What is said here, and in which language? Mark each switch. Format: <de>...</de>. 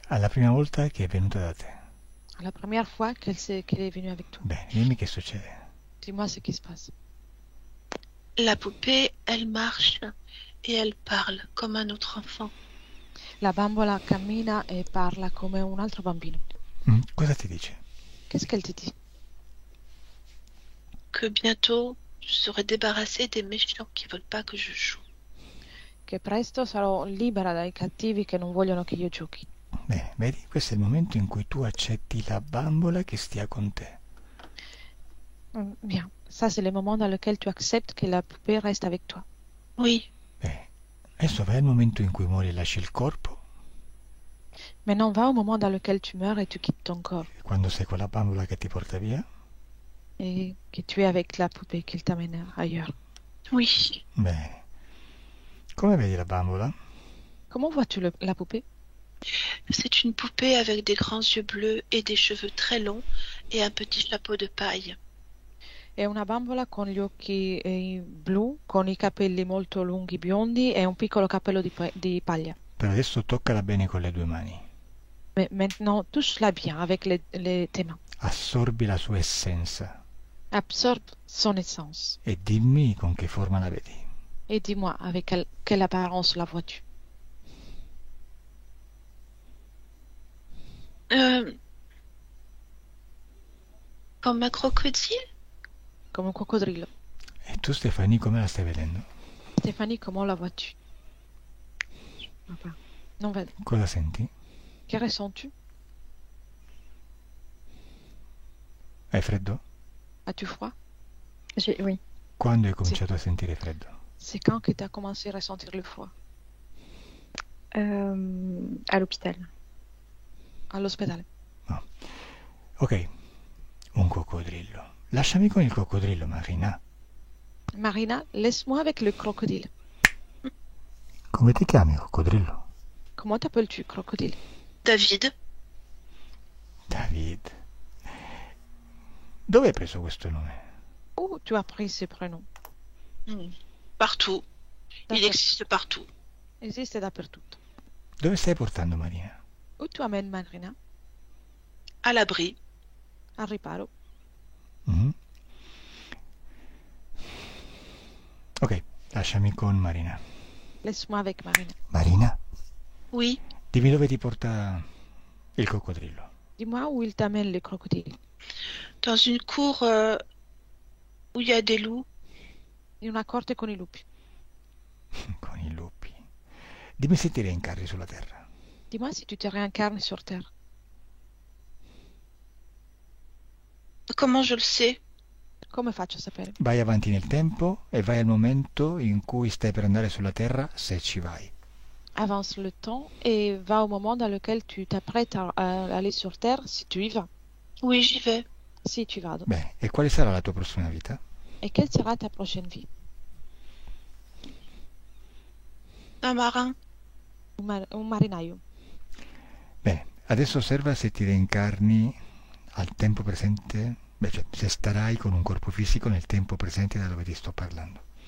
<it>Alla prima volta che è venuta da te.</it> <fr>La première fois qu'elle est venue avec toi.</fr> <it>Bene, dimmi che succede.</it> <fr>Dis-moi ce qui se passe. La poupée, elle marche et elle parle comme un autre enfant.</fr> <it>La bambola cammina e parla come un altro bambino. Cosa ti dice?</it> <fr>Qu'est-ce qu'elle te dit? Que bientôt, je serai débarrassée des méchants qui veulent pas que je joue.</fr> <it>Che presto sarò libera dai cattivi che non vogliono che io giochi. Bene, vedi, questo è il momento in cui tu accetti la bambola che stia con te.</it> <fr>Bien. Ça, c'est le moment dans lequel tu acceptes que la poupée reste avec toi. Oui,</fr> <it>Bene, adesso vai al momento in cui muori e lasci il corpo,</it> <fr>Maintenant, va au moment dans lequel tu meurs et tu quittes ton corps.</fr> <it>quando sei con la bambola che ti porta via.</it> <fr>Et que tu es avec la poupée qu'il t'amène ailleurs. oui.</fr> <it>Bene. Come vedi la bambola?</it> <fr>Comment vois-tu la poupée? C'est une poupée avec des grands yeux bleus et des cheveux très longs et un petit chapeau de paille.</fr> <it>È una bambola con gli occhi blu, con i capelli molto lunghi biondi e un piccolo cappello di paglia. Per adesso toccala bene con le due mani.</it> <fr>Mais maintenant, touche-la bien avec tes mains.</fr> <it>Assorbi la sua essenza</it> <fr>Absorbe son essence.</fr> <it>e dimmi con che forma la vedi.</it> <fr>Et dis-moi, avec quelle apparence la vois-tu? Comme un crocodile? Comme un coccodrillo.</fr> <it>E tu Stefani come la stai vedendo?</it> <fr>Stéphanie, comment la vois-tu? Enfin, non, vas-y.</fr> <it>Cosa senti?</it> <fr>Que ressens-tu?</fr> <it>Hai freddo?</it> <fr>As-tu froid? Oui.</fr> <it>Quando hai cominciato a sentire freddo?</it> <fr>C'est quand que tu as commencé à ressentir le froid? À l'hôpital.</fr> <it>All'ospedale. No. Ok, un coccodrillo. Lasciami con il coccodrillo, Marina.</it> <fr>Marina, laisse-moi avec le crocodile.</fr> <it>Come ti chiami, coccodrillo?</it> <fr>Comment t'appelles-tu, crocodile? David? David.</fr> <it>Dove hai preso questo nome?</it> <fr>Où tu as pris ce prénom? Partout. Il D'accord. existe partout.</fr> <it>Esiste dappertutto. Dove stai portando Marina?</it> <fr>Où tu amènes Marina? À l'abri.</fr> <it>Al riparo. Mhm. Ok, lasciami con Marina.</it> <fr>Laisse-moi avec Marina. Marina, Oui.</fr> <it>dimmi dove ti porta il coccodrillo.</it> <fr>Dis-moi où il t'amène le crocodile. Dans une cour où il y a des loups.</fr> <it>In una corte con i lupi. Con i lupi. Dimmi se ti reincarni sulla terra.</it> <fr>Dis-moi si tu te réincarnes sur Terre. Comment je le sais?</fr> <it>Come faccio a sapere? Vai avanti nel tempo e vai al momento in cui stai per andare sulla terra, se ci vai.</it> <fr>Avance le temps et va au moment dans lequel tu t'apprêtes à aller sur Terre, si tu y vas. Oui, j'y vais. Si tu vas.</fr> <it>Bene, e quale sarà la tua prossima vita?</it> <fr>Et quelle sera ta prochaine vie? Un marin.</fr> <it>Un marinaio. Bene, adesso osserva se ti reincarni al tempo presente, cioè se starai con un corpo fisico nel tempo presente da dove ti sto parlando.</it>